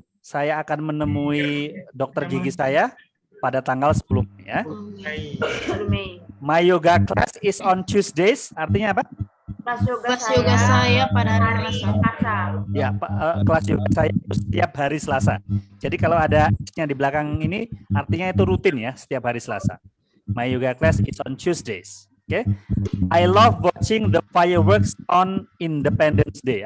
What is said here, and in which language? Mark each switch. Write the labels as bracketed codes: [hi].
[id] Saya akan menemui dokter gigi saya pada tanggal 10 Mei ya. [en] My yoga class is on Tuesdays. [id] Artinya apa? Kelas yoga saya pada hari Selasa. Ya, kelas yoga saya itu setiap hari Selasa. Jadi kalau ada yang di belakang ini artinya itu rutin ya, setiap hari Selasa. [en] My yoga class is on Tuesdays. Oke. I love watching the fireworks on Independence Day.